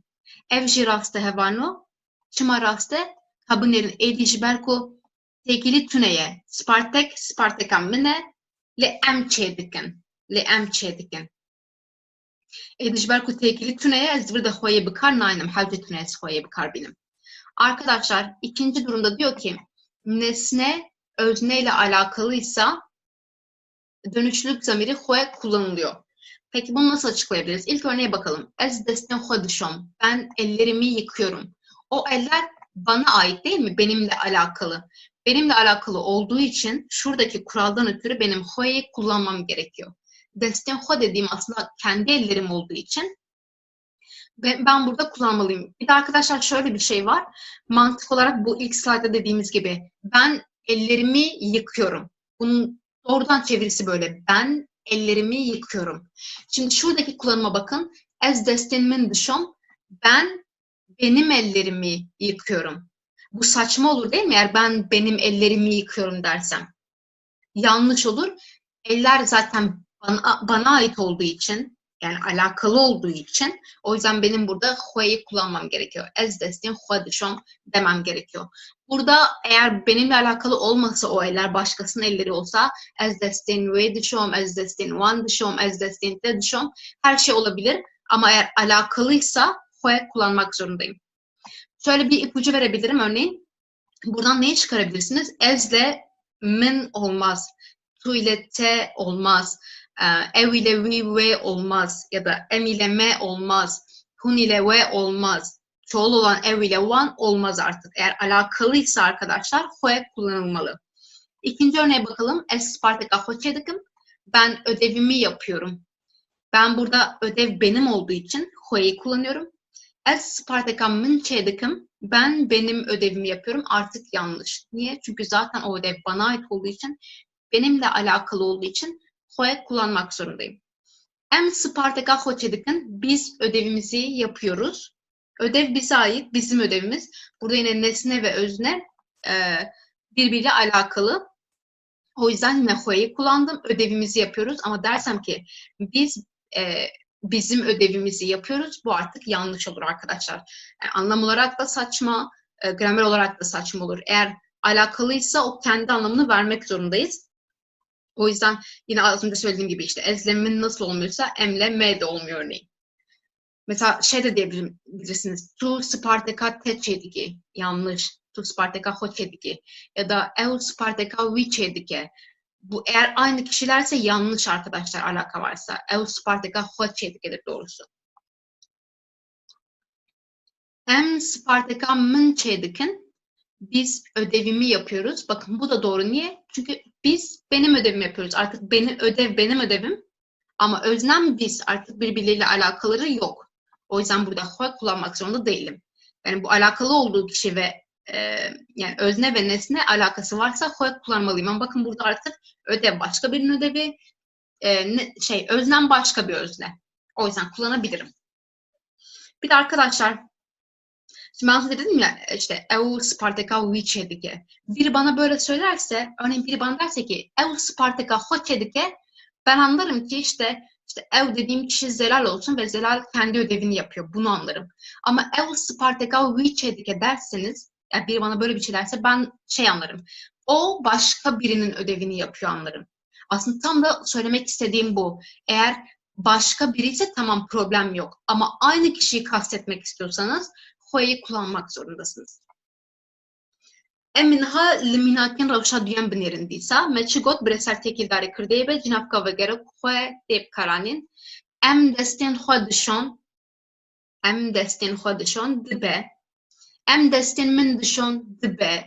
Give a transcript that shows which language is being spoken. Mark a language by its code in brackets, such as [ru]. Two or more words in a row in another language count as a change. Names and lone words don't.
[ku] Ev jî rast e hevano. Çima rast e? Ha binêrin êdî ji ber ku tekili tuneye. Spartaka min e lê em çêdikin. Lê em çêdikin. Êdî ji ber ku tekili tuneye ez virde xoye bikar nayînim. Hewce tuneye ez xoye bikar bînim. [tr] Arkadaşlar ikinci durumda diyor ki nesne özneyle alakalıysa dönüşlülük zamiri xwe kullanılıyor. Peki bunu nasıl açıklayabiliriz? İlk örneğe bakalım. [ku] Ez destin xwe dişom. [tr] Ben ellerimi yıkıyorum. O eller bana ait değil mi? Benimle alakalı. Benimle alakalı olduğu için şuradaki kuraldan ötürü benim xwe'yi kullanmam gerekiyor. [ku] Destin xwe [tr] dediğim aslında kendi ellerim olduğu için ben burada kullanmalıyım. Bir de arkadaşlar şöyle bir şey var. Mantık olarak bu ilk slaytta dediğimiz gibi ben ellerimi yıkıyorum. Bunun doğrudan çevirisi böyle. Ben ellerimi yıkıyorum. Şimdi şuradaki kullanıma bakın. [ku] Ez destin min dişom. [tr] Ben benim ellerimi yıkıyorum. Bu saçma olur değil mi? Eğer ben benim ellerimi yıkıyorum dersem. Yanlış olur. Eller zaten bana ait olduğu için, yani alakalı olduğu için, o yüzden benim burada xwe'yi kullanmam gerekiyor. [ku] Ez destin xwe dişom [tr] demem gerekiyor. Burada eğer benimle alakalı olmasa o eller başkasının elleri olsa [ku] ez destin ve dişom, ez destin wan dişom, ez destin te dişom [tr] her şey olabilir. Ama eğer alakalıysa xwe kullanmak zorundayım. Şöyle bir ipucu verebilirim örneğin. Buradan neyi çıkarabilirsiniz? Ezle min olmaz. Tu ile te olmaz. Ev ile vi ve olmaz. Ya da em ile me olmaz. Hun ile ve olmaz. Çoğul olan ev ile wan olmaz artık. Eğer alakalıysa arkadaşlar xwe kullanılmalı. İkinci örneğe bakalım. [ku] Ez Spartaka xwe çêdikim. [tr] Ben ödevimi yapıyorum. Ben burada ödev benim olduğu için xwe'yi kullanıyorum. [ku] Ez Spartaka min çêdikim. [tr] Ben benim ödevimi yapıyorum. Artık yanlış. Niye? Çünkü zaten o ödev bana ait olduğu için, benimle alakalı olduğu için xwe kullanmak zorundayım. Em Spartaka xwe çêdikin. Biz ödevimizi yapıyoruz. Ödev bize ait, bizim ödevimiz. Burada yine nesne ve özne birbiriyle alakalı. O yüzden yine xwe'yi kullandım. Ödevimizi yapıyoruz. Ama dersem ki biz bizim ödevimizi yapıyoruz. Bu artık yanlış olur arkadaşlar. Yani anlam olarak da saçma, gramer olarak da saçma olur. Eğer alakalıysa o kendi anlamını vermek zorundayız. O yüzden yine az önce söylediğim gibi işte ezlemin nasıl olmuyorsa emle me de olmuyor örneğin. Mesela şey de diyebilirsiniz. [ku] Tu Spartaka te çêdike. Yanlış. Tu Spartaka xwe çêdike. [tr] Ya da [ku] ev Spartaka vi çêdike. [tr] Bu eğer aynı kişilerse yanlış arkadaşlar, alaka varsa. [ku] Ev Spartaka xwe çêdikedir doğrusu. Em Spartaka min çêdikin. [tr] Biz ödevimi yapıyoruz. Bakın bu da doğru. Niye? Çünkü biz benim ödevimi yapıyoruz. Artık benim ödevim. Ama öznem biz. Artık birbirleriyle alakaları yok. O yüzden burada xwe kullanmak zorunda değilim. Yani bu alakalı olduğu kişi ve yani özne ve nesne alakası varsa xwe kullanmalıyım. Ama bakın burada artık ödev başka birinin ödevi, öznem başka bir özne. O yüzden kullanabilirim. Bir de arkadaşlar, şimdi ben size dedim ya işte [ku] ev Spartaka vi çêdike. [tr] Biri bana böyle söylerse, örneğin biri bana derse ki [ku] ev Spartaka xwe çêdike, [tr] ben anlarım ki işte ev dediğim kişi Zelal olsun ve Zelal kendi ödevini yapıyor. Bunu anlarım. Ama [ku] ev Spartaka vi çêdike [tr] derseniz, yani biri bana böyle bir şey derse ben anlarım. O başka birinin ödevini yapıyor anlarım. Aslında tam da söylemek istediğim bu. Eğer başka biri ise tamam, problem yok. Ama aynı kişiyi kastetmek istiyorsanız xwe'yi kullanmak zorundasınız. [ku] Eminha liminakin rewşa duyan binêrin dîsa me çi got bi ser têkildarê kirdeyê be cinavka vegere xwe tê bikaranîn. Em destên xwe dişon. Em destên xwe dişon dibe. Em destên min dişon dibe.